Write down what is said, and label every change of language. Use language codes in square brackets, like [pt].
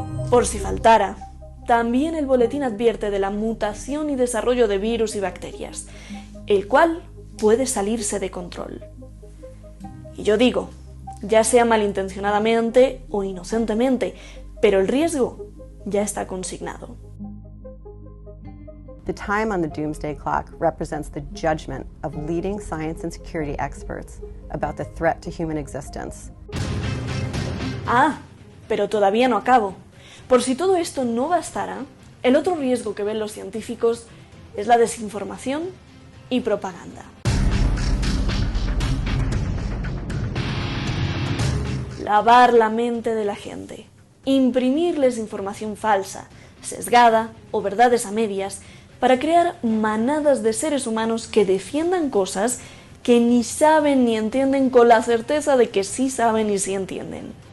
[es] Por si faltara, también el boletín advierte de la mutación y desarrollo de virus y bacterias, el cual puede salirse de control. Y yo digo, ya sea malintencionadamente o inocentemente, pero el riesgo ya está consignado. [en] The time on the Doomsday Clock represents the judgment of leading science and security experts about the threat to human existence. [es] Ah, pero todavía no acabo. Por si todo esto no bastara, el otro riesgo que ven los científicos es la desinformación y propaganda. Lavar la mente de la gente, imprimirles información falsa, sesgada o verdades a medias para crear manadas de seres humanos que defiendan cosas que ni saben ni entienden con la certeza de que sí saben y sí entienden.